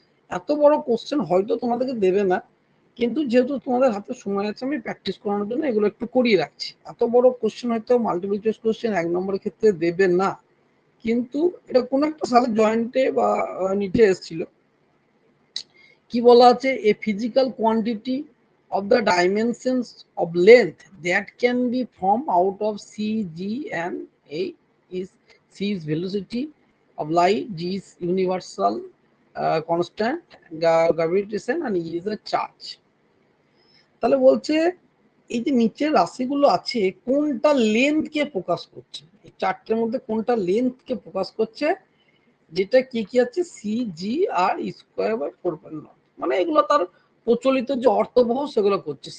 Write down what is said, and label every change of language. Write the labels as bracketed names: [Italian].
[Bangla] এত বড় কোশ্চেন হয়তো তোমাদেরকে দেবে না, কিন্তু যেহেতু তোমাদের হাতে সময় আছে, আমি প্র্যাকটিস করানোর জন্য এগুলো একটু করিয়ে রাখছি। এত বড় কোশ্চেন হয়তো মাল্টিপল চয়েস কোশ্চেন 1 নম্বরের ক্ষেত্রে দেবে না, কিন্তু এটা কোন একটা সালে জয়েন্টে বা নিটে এসেছিল। কি বলা আছে, [English] A physical quantity of the dimensions of length that can be formed out of c, g and a is c is velocity of light, g is universal constant gravitation and e is a charge. [Bangla] তাহলে বলছে এই যে নিচের রাশিগুলো আছে কোনটা length কে প্রকাশ করছে, এই চারটের মধ্যে কোনটা লেন্থ কে প্রকাশ করছে, যেটা কি কি আছে C, G আর square by 4.0, মানে এগুলো তার প্রচলিত যে অর্থবহ সেগুলো করছে।